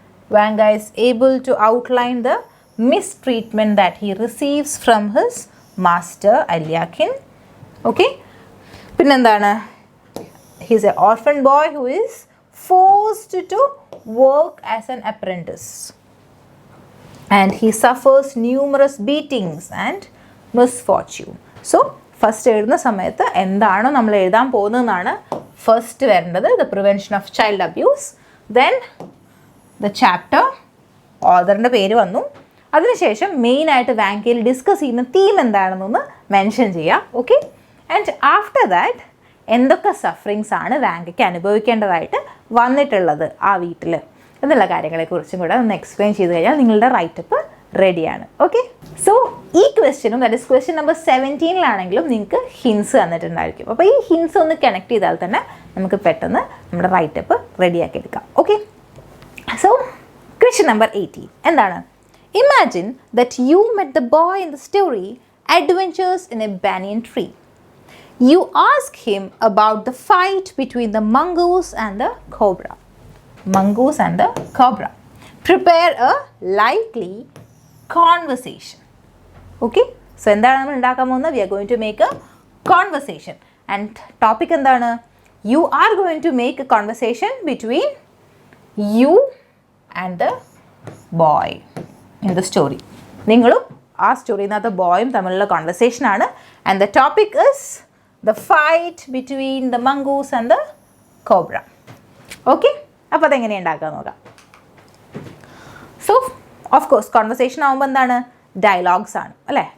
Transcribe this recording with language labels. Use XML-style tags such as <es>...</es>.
<en>Vanga is able to outline the mistreatment that he receives from his master Eliakim. Okay,</en> <ml>പിന്നെന്താണ്?</ml> <en>He is an orphan boy who is forced to work as an apprentice and he suffers numerous beatings and misfortune.</en> <ml>So first എഴുതുന്ന സമയത്ത് എന്താണോ നമ്മൾ എഴുതാൻ പോകുന്നതെന്നാണ് first വരേണ്ടത്.</ml> <en>The prevention of child abuse, then the chapter, ഓഥറിൻ്റെ പേര് വന്നു.</en> <ml>അതിനുശേഷം മെയിനായിട്ട് വാങ്കയിൽ ഡിസ്കസ് ചെയ്യുന്ന തീം എന്താണെന്നൊന്ന് മെൻഷൻ ചെയ്യുക. ഓക്കെ, ആൻഡ് ആഫ്റ്റർ ദാറ്റ് എന്തൊക്കെ സഫറിങ്സ് ആണ് വാങ്കയ്ക്ക് അനുഭവിക്കേണ്ടതായിട്ട് വന്നിട്ടുള്ളത് ആ വീട്ടിൽ എന്നുള്ള കാര്യങ്ങളെക്കുറിച്ചും കൂടെ ഒന്ന് എക്സ്പ്ലെയിൻ ചെയ്ത് കഴിഞ്ഞാൽ നിങ്ങളുടെ റൈറ്റപ്പ് റെഡിയാണ്. ഓക്കെ, സോ ഈ ക്വസ്റ്റ്യനും ദാറ്റ് ഇസ് ക്വസ്റ്റ്യൻ നമ്പർ 17 നിങ്ങൾക്ക് ഹിൻസ് തന്നിട്ടുണ്ടായിരിക്കും. അപ്പോൾ ഈ ഹിൻസ് ഒന്ന് കണക്ട് ചെയ്താൽ തന്നെ നമുക്ക് പെട്ടെന്ന് നമ്മുടെ റൈറ്റപ്പ് റെഡിയാക്കി എടുക്കാം. ഓക്കെ, സോ ക്വസ്റ്റ്യൻ നമ്പർ 18 എന്താണ്?</ml> <en>Imagine that you met the boy in the story Adventures in a Banyan Tree. You ask him about the fight between the mongoose and the cobra. Mongoose and the cobra. Prepare a lively conversation.</en> <ml>Okay, so എന്താണ് നമ്മൾ ഉണ്ടാക്കാൻ പോകുന്നത്?</ml> <en>We are going to make a conversation. And topic</en> <ml>എന്താണ്?</ml> <en>You are going to make a conversation between you and the boy in the story.</en> <ml>നിങ്ങളും ആ സ്റ്റോറിനകത്ത് ബോയും തമ്മിലുള്ള conversation ആണ്.</ml> <en>And the topic is the fight between the mongoose and the cobra.</en> <ml>Okay, അപ്പോൾ അതെങ്ങനെയാണ് ഉണ്ടാക്കാൻ നോക്കാം. So of course conversation ആകുമ്പോൾ എന്താണ്? ഡയലോഗ്സ് ആണ് അല്ലേ?</ml>